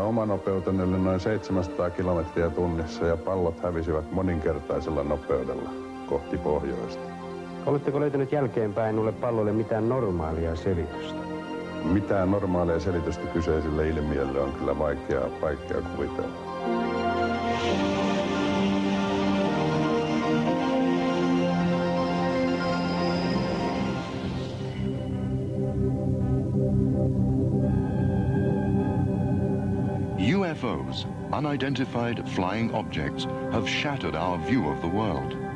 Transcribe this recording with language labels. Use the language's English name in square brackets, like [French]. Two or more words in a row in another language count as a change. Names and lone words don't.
[Finnish] Oma nopeuteni oli noin 700 kilometriä tunnissa ja pallot hävisivät moninkertaisella nopeudella kohti pohjoista. Oletteko löytänyt jälkeenpäin nulle palloille mitään normaalia selitystä? Mitään normaalia selitystä kyseiselle ilmiölle on kyllä vaikea kuvitella. [English] UFOs, unidentified flying objects, have shattered our view of the world.